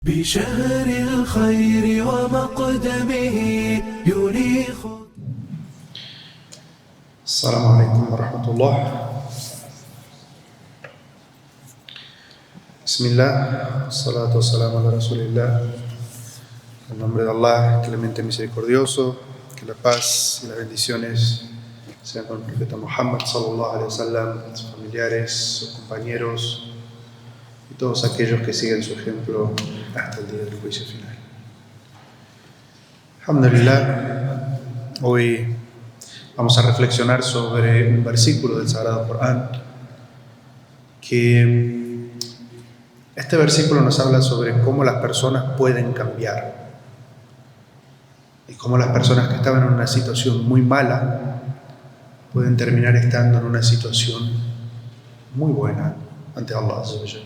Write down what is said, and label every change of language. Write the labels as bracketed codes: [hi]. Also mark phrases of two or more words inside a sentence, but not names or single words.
[ar] بشهر الخير ومقدمه يريخ. السلام عليكم ورحمة الله. بسم الله والصلاة والسلام على رسول الله. [es] En nombre de Allah, clemente misericordioso, que la paz y las bendiciones sean con el profeta Muhammad [ar] صلى الله عليه وسلم, [es] sus familiares, sus compañeros y todos aquellos que siguen su ejemplo hasta el día del juicio final. Alhamdulillah, hoy vamos a reflexionar sobre un versículo del Sagrado Corán, que este versículo nos habla sobre cómo las personas pueden cambiar y cómo las personas que estaban en una situación muy mala pueden terminar estando en una situación muy buena ante Allah [ar] عز وجل.